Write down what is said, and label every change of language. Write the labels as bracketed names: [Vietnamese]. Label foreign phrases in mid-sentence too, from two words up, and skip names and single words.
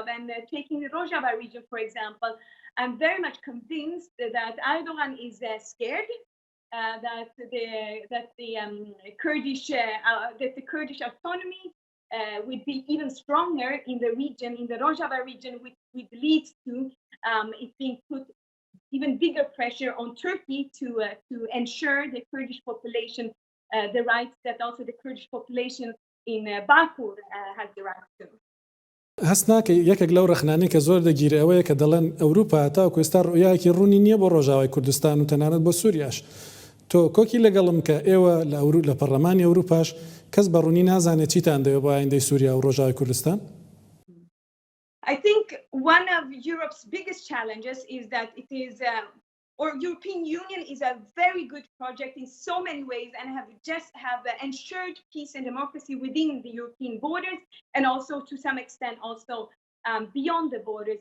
[English] And taking the Rojava region, for example, I'm very much convinced that Erdogan is scared that the Kurdish autonomy would be even stronger in the region, in the Rojava region, which leads to it being put even bigger pressure on Turkey to ensure the Kurdish population the rights that also the Kurdish population in Bakur has the right to. [Central Kurdish] هەستناکە یەکێک لەو ڕخنانەی کە زۆر دەگیرێ ئەوەیە کە دەڵێن ئەوروپا تاوەکو ئێستا ڕوویاکی ڕوونی نییە بۆ ڕۆژاوای کوردستان و تەنانەت بۆ سووریاش. تۆ کۆکی لەگەڵم کە ئێوە لە پەرلەمانی ئەوروپاش کەس بە ڕوونی نازانێت چیتان دەوێت بۆ ئایندەی سووریا و ڕۆژاوای کوردستان؟ [English] I think one of Europe's biggest challenges is that it is or European Union is a very good project in so many ways and have ensured peace and democracy within the European borders and also to some extent also beyond the borders.